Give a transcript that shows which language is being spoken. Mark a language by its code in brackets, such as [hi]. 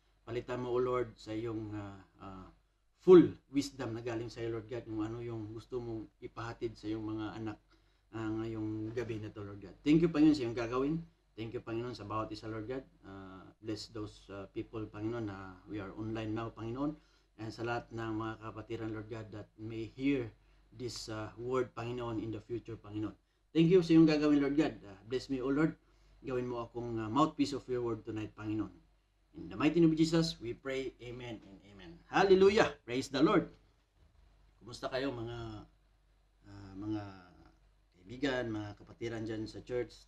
[tl] Palitan mo, O Lord, sa iyong full wisdom na galing sa iyo, Lord God, kung ano yung gusto mong ipahatid sa iyong mga anak ngayong gabi na to, Lord God. [en] Thank you, [tl] Panginoon, sa iyong gagawin. [en] Thank you, [tl] Panginoon, sa bawat isa, Lord God. [en] Bless those people, Panginoon, [tl] na [en] we are online now, Panginoon. And [tl] sa lahat ng mga kapatiran, [en] Lord God, that may hear this word, Panginoon, in the future, Panginoon. Thank you [tl] sa iyong gagawin, [en] Lord God. Bless me, O Lord. [tl] Gawin mo akong [en] mouthpiece of your word tonight, Panginoon. In the mighty name of Jesus, we pray. Amen and amen. Hallelujah. Praise the Lord. [tl] Kumusta kayo, mga kaibigan, mga kapatiran dyan sa church?